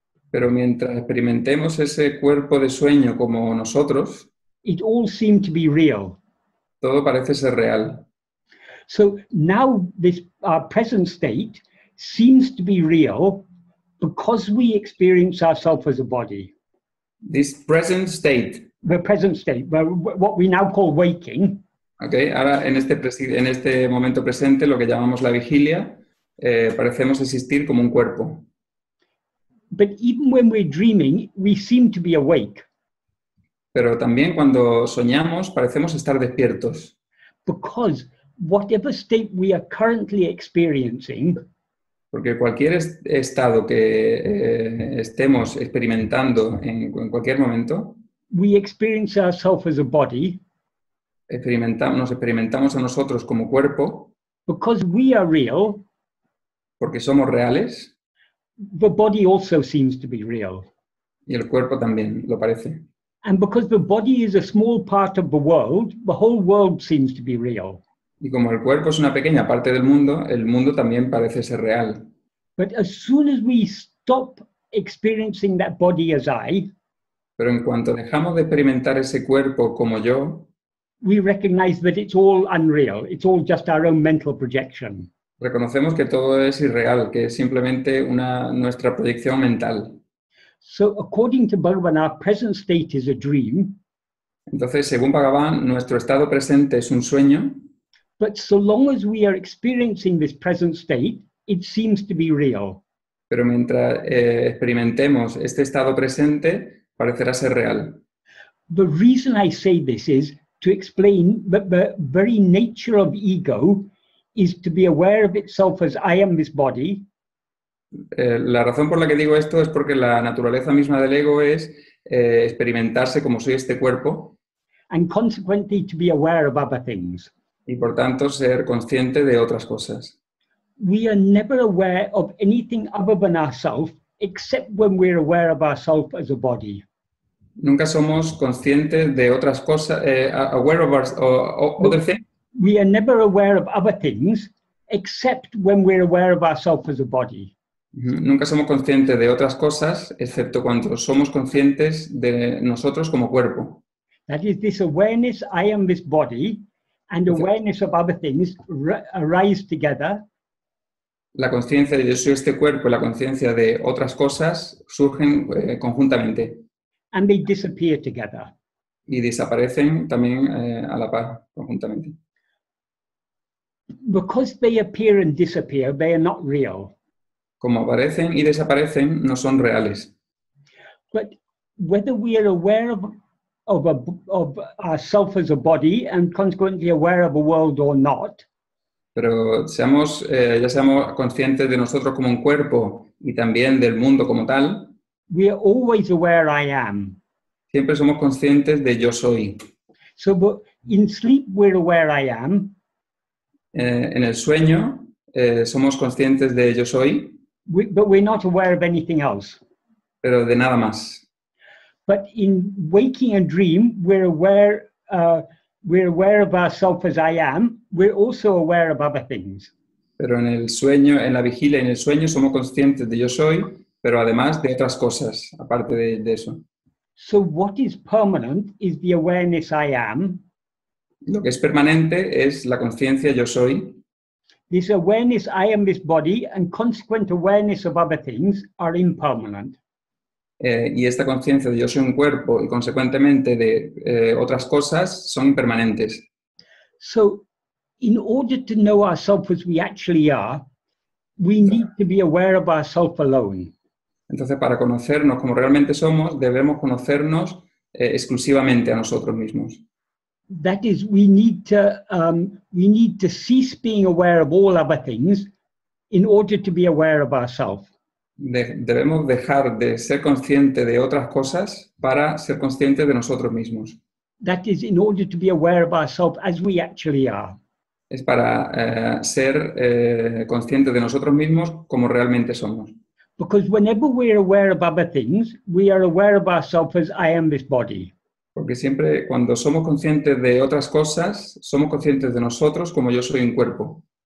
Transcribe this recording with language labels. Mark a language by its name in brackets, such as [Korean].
[Spanish] Pero mientras experimentemos ese cuerpo de sueño como nosotros, [English] it all seemed to be real. [Spanish] todo parece ser real. [English] So now this present state seems to be real because we experience ourselves as a body. This present state, The present state, what we now call waking, ¿okay? [Spanish] Ahora en este momento presente, lo que llamamos la vigilia, parecemos existir como un cuerpo. [English] but even when we're dreaming, we seem to be awake [Spanish] Pero también cuando soñamos parecemos estar despiertos, [English] because whatever state we are currently experiencing, [Spanish] porque cualquier estado que estemos experimentando en cualquier momento, [English] we experience ourselves as a body [Spanish] nos experimentamos a nosotros como cuerpo, [English] because we are real. [Spanish] porque somos reales, [English] The body also seems to be real. [Spanish] y el cuerpo también lo parece. [English] And because the body is a small part of the whole world seems to be real. [Spanish] Y como el cuerpo es una pequeña parte del mundo, el mundo también parece ser real. [English] But as soon as we stop experiencing that body as I, [Spanish] Pero en cuanto dejamos de experimentar ese cuerpo como yo, [English] we recognize that it's all unreal. It's all just our own mental projection. [Spanish] reconocemos que todo es irreal, que es simplemente nuestra proyección mental. [English] So according to Bhagavan, our present state is a dream, [Spanish] Entonces, según Bhagavan, nuestro estado presente es un sueño, [English] but so long as we are experiencing this present state, it seems to be real. [Spanish] pero mientras experimentemos este estado presente, parecerá ser real. [English] The reason I say this is to explain that the very nature of ego is to be aware of itself as I am this body, [Spanish] La razón por la que digo esto es porque la naturaleza misma del ego es experimentarse como soy este cuerpo [English] and consequently to be aware of other things. [Spanish] y por tanto ser consciente de otras cosas. [English] We are never aware of anything other than ourselves except when we're aware of ourselves as a body. [Spanish] Nunca somos conscientes de otras cosas, [English] aware of other things. We are never aware of other things except when we're aware of ourselves as a body. [Spanish] Nunca somos conscientes de otras cosas, excepto cuando somos conscientes de nosotros como cuerpo. [English] That is, this awareness, I am this body, and awareness of other things arise together. [Spanish] La conciencia de yo soy este cuerpo y la conciencia de otras cosas surgen conjuntamente [English] And they disappear together. [Spanish] y desaparecen también a la par, conjuntamente. [English] Because they appear and disappear, they are not real. [Spanish] Como aparecen y desaparecen, no son reales. [English] But whether we are aware of ourself as a body and consequently aware of a world or not, [Spanish] Pero ya seamos conscientes de nosotros como un cuerpo y también del mundo como tal, [English] we are always aware I am. [Spanish] siempre somos conscientes de yo soy. [English] So in sleep, we're aware I am. [Spanish] En el sueño somos conscientes de yo soy, [English] But we're not aware of anything else. [Spanish] pero de nada más. [English] But in waking and dream, we're aware of ourself as I am. We're also aware of other things. [Spanish] Pero en el sueño, en la vigilia y en el sueño somos conscientes de yo soy, pero además de otras cosas, aparte de eso. [English] So what is permanent is the awareness I am. [Spanish] Lo que es permanente es la conciencia yo soy. [English] This awareness I am this body and consequent awareness of other things are impermanent. [Spanish] Y esta conciencia de yo soy un cuerpo y consecuentemente de otras cosas son impermanentes. [English] So in order to know ourselves as we actually are, we need to be aware of ourselves alone. [Spanish] Entonces, para conocernos como realmente somos, debemos conocernos exclusivamente a nosotros mismos. [English] That is, we need to cease being aware of all other things in order to be aware of ourselves. [Spanish] Debemos dejar de ser conscientes de otras cosas para ser conscientes de nosotros mismos. [English] That is, in order to be aware of ourselves as we actually are. [Spanish] Es para ser conscientes de nosotros mismos como realmente somos. [English] Because whenever we're aware of other things, we are aware of ourselves as I am this body. [Spanish] Porque siempre cuando somos conscientes de otras cosas, somos conscientes de nosotros como yo soy un cuerpo.